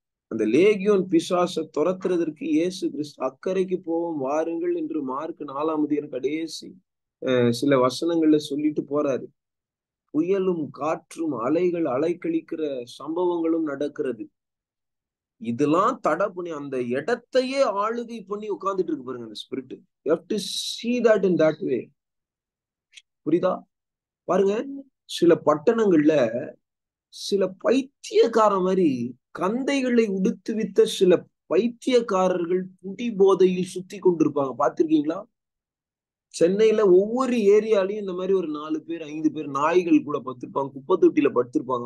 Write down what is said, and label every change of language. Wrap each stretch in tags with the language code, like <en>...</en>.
<ta>அந்த லேகியோன் பிசாசை துரத்துறதற்கு இயேசு கிறிஸ்து அக்கறைக்கு போவோம் வாருங்கள் என்று மார்க் 4ஆம் அதிகாரம் கடைசி சில வசனங்கள்ல சொல்லிட்டு போறாரு. புயலும் காற்றும் அலைகள் அலைக்கழிக்கிற சம்பவங்களும் நடக்கிறது. இதெல்லாம் தடை பண்ணி அந்த இடத்தையே ஆளுகை பண்ணி உட்கார்ந்துட்டு இருக்கு பாருங்க அந்த spirit.</ta> <en>You have to see that in that way.</en> <ta>புரியுதா? பாருங்க, சில பட்டணங்கள்ல சில பைத்தியக்கார மாதிரி கந்தைகளை உடுத்து வித்த சில பைத்தியக்காரர்கள் குடி போதையில் சுத்தி கொண்டிருப்பாங்க. பார்த்திருக்கீங்களா? சென்னையில ஒவ்வொரு ஏரியாலையும் இந்த மாதிரி ஒரு 4 பேர் 5 பேர் நாய்கள் கூட படுத்திருப்பாங்க, குப்பை தொட்டியில படுத்திருப்பாங்க.</ta>